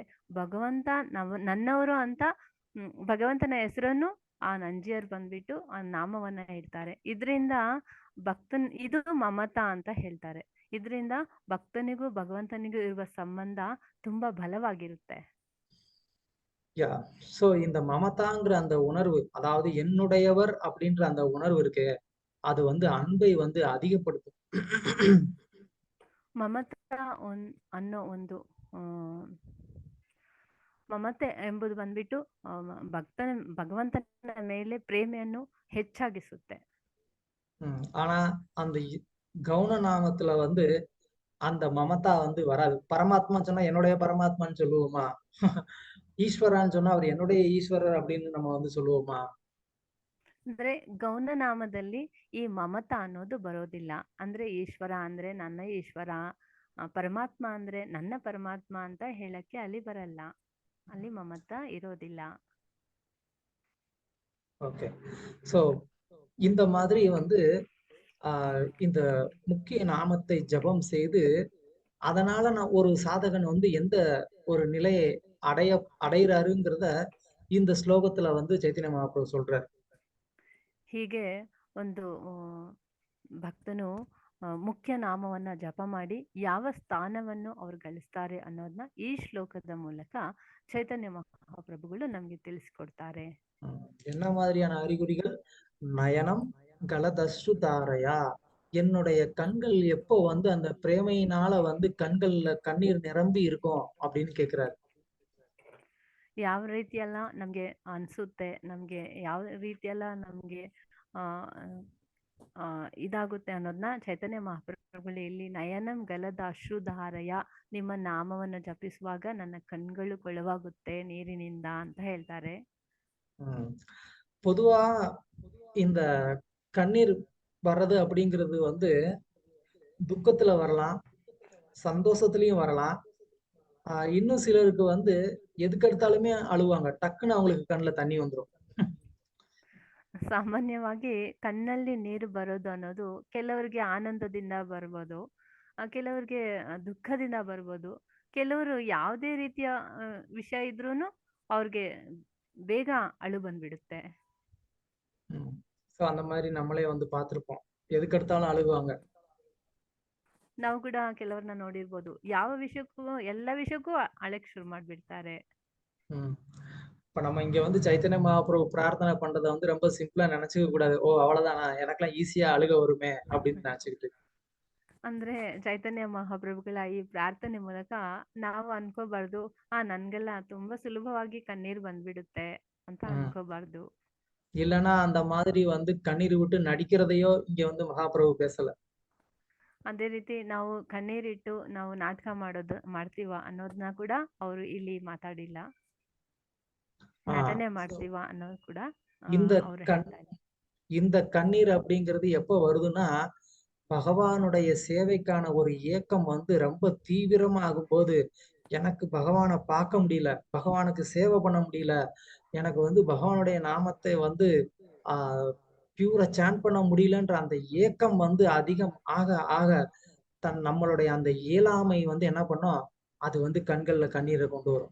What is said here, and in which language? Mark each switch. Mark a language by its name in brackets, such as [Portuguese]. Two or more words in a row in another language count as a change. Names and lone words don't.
[Kannada] ಭಗವಂತ ನನ್ನವರು ಅಂತ ಭಗವಂತನ ಹೆಸರನ್ನು ಆ ನಂಜಿಯರ್ ಬಂದ್ಬಿಟ್ಟು ಆ ನಾಮವನ್ನ ಇಡ್ತಾರೆ. ಇದರಿಂದ ಭಕ್ತನ್ ಇದು ಮಮತಾ ಅಂತ ಹೇಳ್ತಾರೆ. ಇದರಿಂದ ಭಕ್ತನಿಗೂ ಭಗವಂತನಿಗೂ ಇರುವ ಸಂಬಂಧ ತುಂಬಾ ಬಲವಾಗಿರುತ್ತೆ. [Tamil] யா சோ இந்த மமதாங்கிற அந்த உணர்வு, அதாவது என்னுடையவர் அப்படின்ற அந்த உணர்வு இருக்கு, அது வந்து அன்பை வந்து அதிகப்படுத்தும். [Kannada] ಮಮತಾ ಅನ್ನೋ ಒಂದು ಮಮತೆ ಎಂಬುದು ಬಂದ್ಬಿಟ್ಟು ಭಗವಂತನ ಮೇಲೆ ಪ್ರೇಮೆಯನ್ನು ಹೆಚ್ಚಾಗಿಸುತ್ತೆ. [Tamil] ஆனா அந்த கவுன நாமத்துல வந்து அந்த மமதா வந்து வராது. பரமாத்மா சொன்னா என்னுடைய பரமாத்மான்னு சொல்லுவோமா? ஈஸ்வரான்னு சொன்னா அவர் என்னுடைய ஈஸ்வரர் அப்படின்னு நம்ம வந்து சொல்லுவோமா? [Kannada] ಅಂದ್ರೆ ಗೌನ ನಾಮದಲ್ಲಿ ಈ ಮಮತ ಅನ್ನೋದು ಬರೋದಿಲ್ಲ. ಅಂದ್ರೆ ಈಶ್ವರ ಅಂದ್ರೆ ನನ್ನ ಈಶ್ವರ, ಪರಮಾತ್ಮ ಅಂದ್ರೆ ನನ್ನ ಪರಮಾತ್ಮ ಅಂತ ಹೇಳಕ್ಕೆ ಅಲ್ಲಿ ಬರಲ್ಲ. ಅಲ್ಲಿ ಮಮತ ಇರೋದಿಲ್ಲ. [Tamil] ஓகே. சோ இந்த மாதிரி வந்து இந்த முக்கிய நாமத்தை ஜபம் செய்து அதனால நான் ஒரு சாதகன் வந்து எந்த ஒரு நிலையை அடையிறாருங்கிறத இந்த ஸ்லோகத்துல வந்து ಚೈತನ್ಯ ಮಹಾಪ್ರಭು சொல்றார். [Kannada] ಹೀಗೆ ಒಂದು ಭಕ್ತನು ಮುಖ್ಯ ನಾಮವನ್ನ ಜಪ ಮಾಡಿ ಯಾವ ಸ್ಥಾನವನ್ನು ಅವ್ರು ಗಳಿಸ್ತಾರೆ ಅನ್ನೋದನ್ನ ಈ ಶ್ಲೋಕದ ಮೂಲಕ ಚೈತನ್ಯ ಮಹಾಪ್ರಭುಗಳು ನಮ್ಗೆ ತಿಳಿಸ್ಕೊಡ್ತಾರೆ. [Tamil] என்ன மாதிரியான அறிகுறிகள்? [Sanskrit] नयनं गलदश्रु धारया, [Tamil] என்னுடைய கண்கள் எப்போ வந்து அந்த பிரேமையினால வந்து கண்கள்ல கண்ணீர் நிரம்பி இருக்கும் அப்படின்னு கேக்குறாரு. [Kannada] ಯಾವ ರೀತಿಯೆಲ್ಲ ನಮ್ಗೆ ಅನ್ಸುತ್ತೆ, ನಮ್ಗೆ ಯಾವ ರೀತಿಯೆಲ್ಲ ನಮ್ಗೆ ಇದಾಗುತ್ತೆ ಅನ್ನೋದನ್ನ ಚೈತನ್ಯ ಮಹಾಪ್ರಭುಗಳು ಇಲ್ಲಿ [Sanskrit] नयनं गलद अश्रुधारया, [Kannada] ನಿಮ್ಮ ನಾಮವನ್ನು ಜಪಿಸುವಾಗ ನನ್ನ ಕಣ್ಗಳು ಕೊಳವಾಗುತ್ತೆ ನೀರಿನಿಂದ ಅಂತ ಹೇಳ್ತಾರೆ. [Tamil] பொதுவா இந்த கண்ணீர் வர்றது அப்படிங்கிறது வந்து துக்கத்துல வரலாம், சந்தோஷத்துலயும் வரலாம். இன்னும் சிலருக்கு வந்து எதுக்கெடுத்தாலுமே அழுவாங்க, டக்குன்னு அவங்களுக்கு கண்ணுல தண்ணி வந்துடும். [Kannada] ಸಾಮಾನ್ಯವಾಗಿ ಕಣ್ಣಲ್ಲಿ ನೀರು ಬರೋದು ಅನ್ನೋದು ಕೆಲವರಿಗೆ ಆನಂದದಿಂದ ಬರ್ಬೋದು, ಕೆಲವರಿಗೆ ದುಃಖದಿಂದ ಬರ್ಬೋದು, ಕೆಲವರು ಯಾವುದೇ ರೀತಿಯ ವಿಷಯ ಇದ್ರೂನು ಅವ್ರಿಗೆ ಬೇಗ ಅಳು ಬಂದ್ಬಿಡುತ್ತೆ. [Tamil] சோ அந்த மாதிரி நம்மளே வந்து பார்த்திருப்போம், எதுக்கெடுத்தாலும் அழுகுவாங்க. [Kannada] ನಾವು ಕೂಡ ಕೆಲವ್ರನ್ನ ನೋಡಿರ್ಬೋದು, ಯಾವ ವಿಷಯಕ್ಕೂ ಎಲ್ಲ ವಿಷಯಕ್ಕೂ ಅಳಕ್ ಶುರು ಮಾಡ್ಬಿಡ್ತಾರೆ. [Tamil] இப்ப நம்ம இங்க வந்து ಚೈತನ್ಯ ಮಹಾಪ್ರಭು ಪ್ರಾರ್ಥನೆ பண்றத வந்து ரொம்ப சிம்பிளா நினைச்சுக்க கூடாது. ஓ அவ்வளவுதானா, எனக்கெல்லாம் ஈஸியா அழுக வருமே அப்படின்னு நினைச்சுக்கிட்டு. [Kannada] ಅಂದ್ರೆ ಚೈತನ್ಯ ಮಹಾಪ್ರಭುಗಳ ಈ ಪ್ರಾರ್ಥನೆ ಮೂಲಕ ನಾವು ಅನ್ಕೋಬಾರ್ದು, ನನ್ಗೆಲ್ಲ ತುಂಬಾ ಸುಲಭವಾಗಿ ಕಣ್ಣೀರ್ ಬಂದ್ಬಿಡುತ್ತೆ ಅಂತ ಅನ್ಕೋಬಾರ್ದು. [Tamil] இல்லைன்னா அந்த மாதிரி வந்து கண்ணீர் விட்டு நடிக்கிறதையோ இங்க வந்து மகாபிரபு பேசல. [Kannada] ಅದೇ ರೀತಿ ನಾವು ಕಣ್ಣೀರಿಟ್ಟು ನಾವು ನಾಟಕ ಮಾಡ್ತೀವ ಅನ್ನೋದನ್ನ ಕೂಡ ಅವರು ಇಲ್ಲಿ ಮಾತಾಡಿಲ್ಲ. ನಟನೆ ಮಾಡ್ತೀವ ಅನ್ನೋದು ಕೂಡ [Tamil] இந்த கண்ணீர் அப்படிங்கிறது எப்ப வருதுன்னா, பகவானுடைய சேவைக்கான ஒரு ஏக்கம் வந்து ரொம்ப தீவிரமாகும் போது, எனக்கு பகவானை பார்க்க முடியல, பகவானுக்கு சேவை பண்ண முடியல, எனக்கு வந்து பகவானுடைய நாமத்தை வந்து [English] purely chant [Tamil] பண்ண முடியலன்ற அந்த ஏக்கம் வந்து அதிகம் ஆக ஆக நம்மளுடைய அந்த இயலாமை வந்து என்ன பண்ணும், அது வந்து கண்கள்ல கண்ணீரை கொண்டு வரும்.